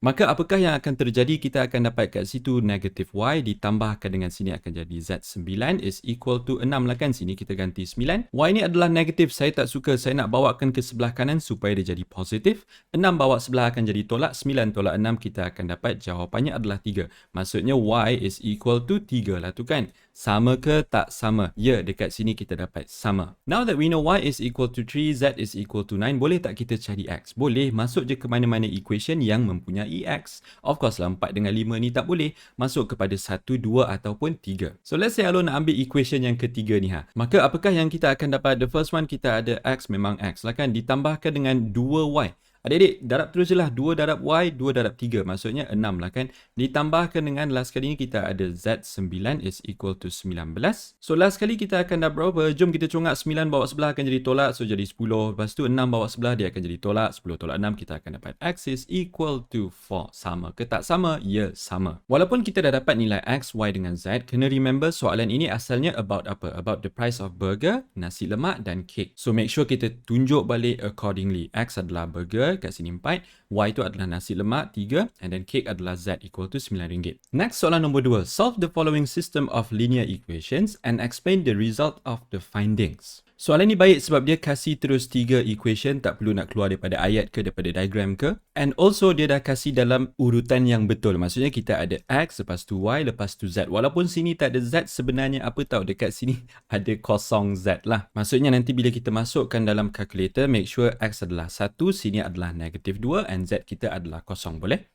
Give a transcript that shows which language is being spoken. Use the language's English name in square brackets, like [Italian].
[Malay] Maka apakah yang akan terjadi? Kita akan dapat kat situ negative Y ditambahkan dengan sini akan jadi Z9 [English] is equal to [Malay] 6 lah kan. Sini kita ganti 9. Y ni adalah negatif. Saya tak suka. Saya nak bawakan ke sebelah kanan supaya dia jadi positif. 6 bawa sebelah akan jadi tolak. 9 tolak 6 kita akan dapat jawapannya adalah 3. Maksudnya Y [English] is equal to [Malay] 3 lah tu kan. Sama ke tak sama? Ya, dekat sini kita dapat sama. [English] Now that we know y is equal to 3, z is equal to 9, [Malay] boleh tak kita cari x? Boleh, masuk je ke mana-mana equation yang mempunyai x. Of course lah, 4 dengan 5 ni tak boleh. Masuk kepada 1, 2 ataupun 3. So let's say Alun nak ambil equation yang ketiga ni ha. Maka apakah yang kita akan dapat? [English] The first one [Malay] kita ada x, memang x lah kan. Ditambahkan dengan 2y. Adik-adik, darab terus je lah. 2 darab y, 2 darab 3. Maksudnya 6 lah kan. Ditambahkan dengan last kali ni kita ada z9 [English] is equal to [Malay] 19. So last kali kita akan dapat berapa? Jom kita congak 9 bawa sebelah akan jadi tolak. So jadi 10. Lepas tu 6 bawa sebelah dia akan jadi tolak. 10 tolak 6 kita akan dapat x [English] is equal to [Malay] 4. Sama ke tak sama? Ya, sama. Walaupun kita dah dapat nilai x, y dengan z, kena remember soalan ini asalnya about apa? [English] About the price of burger, nasi lemak dan cake. So make sure [Malay] kita tunjuk balik [English] accordingly. [Malay] X adalah burger, kat sini 4, y itu adalah nasi lemak 3, and then cake adalah z equal to RM9. Next, soalan nombor 2. [English] Solve the following system of linear equations and explain the result of the findings. [Malay] Soalan ni baik sebab dia kasih terus 3 equation, tak perlu nak keluar daripada ayat ke, daripada diagram ke. And also dia dah kasih dalam urutan yang betul. Maksudnya kita ada x, lepas tu y, lepas tu z. Walaupun sini tak ada z, sebenarnya apa tahu dekat sini ada kosong z lah. Maksudnya nanti bila kita masukkan dalam calculator, [English] make sure [Malay] x adalah 1, sini adalah negative 2 and z kita adalah kosong, boleh?